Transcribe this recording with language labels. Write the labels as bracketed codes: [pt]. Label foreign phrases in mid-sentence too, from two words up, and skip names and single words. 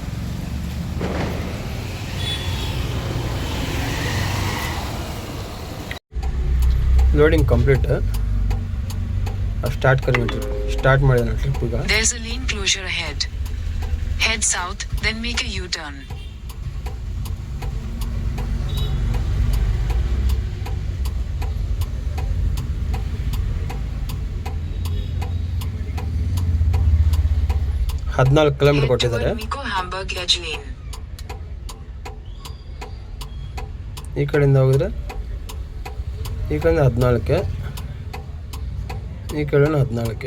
[en] loading complete. [hi] अब स्टार्ट करेंगे ट्रिप. [kn] स्टार्ट ಮಾಡಿದ ಟ್ರಿಪ್ ಈಗ. [en] There's a lane closure ahead. Head south, then make a U-turn. [kn] ಹದಿನಾಲ್ಕು ಕಿಲೋಮೀಟರ್ ಕೊಟ್ಟಿದ್ದಾರೆ. ಈ ಕಡೆಯಿಂದ ಹೋಗಿದ್ರೆ ಈ ಕಡೆಯಿಂದ 14, ಈ ಕಡೆ 14.